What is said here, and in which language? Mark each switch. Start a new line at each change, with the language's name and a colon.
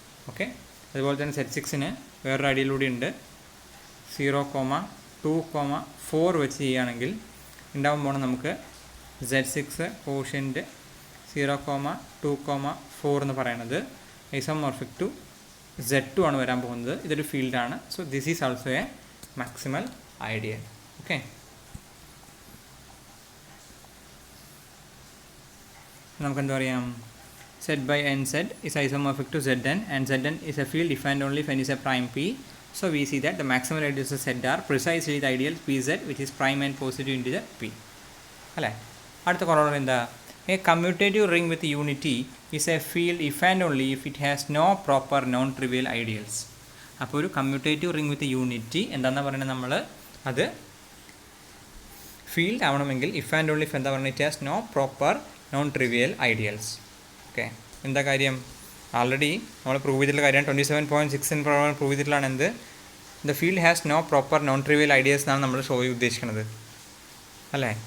Malayalam: Okay, അതുപോലെ തന്നെ Z6ന് വേറൊരു ഐഡിയൽ കൂടി ഉണ്ട്. 0,2,4 വെച്ച് ചെയ്യുകയാണെങ്കിൽ ഉണ്ടാവാൻ പോകണം നമുക്ക് Z6 കോഷ്യൻ്റ് 0,2,4 എന്ന് പറയുന്നത് ഐസോമോർഫിക് ടു Z2 ആണ് വരാൻ പോകുന്നത്. ഇതൊരു ഫീൽഡാണ്.
English: So this is also a maximal ideal. Okay,
Malayalam: നമുക്കെന്താ പറയാം,
English: Z by NZ is isomorphic to Zn and Zn is a field if and only if n is a prime P. So we see that the maximal ideals of Z are precisely the ideal Pz which is prime and positive integer P. അല്ലേ.
Malayalam: അടുത്ത കുറവ് എന്താ,
English: a commutative ring with unity is a field if and only if it has no proper non-trivial ideals.
Malayalam: അപ്പോൾ ഒരു commutative ring വിത്ത് unity എന്താണെന്ന് പറയുന്നത്, നമ്മൾ അത് ഫീൽഡ് ആവണമെങ്കിൽ ഇഫ് ആൻഡ് ഓൺലി ഇഫ് എന്താ പറയുന്നത്,
English: It has no proper non trivial ideals.
Malayalam: Okay, എന്താ കാര്യം, ആൾറെഡി നമ്മൾ പ്രൂവ് ചെയ്തിട്ടുള്ള കാര്യമാണ്. 27.6 പ്രകാരം പ്രൂവ് ചെയ്തിട്ടുള്ളതാണ് എന്ത്,
English: the field has no proper non trivial ideals
Malayalam: എന്നാണ് നമ്മൾ ഷോ ഉദ്ദേശിക്കുന്നത് അല്ലേ.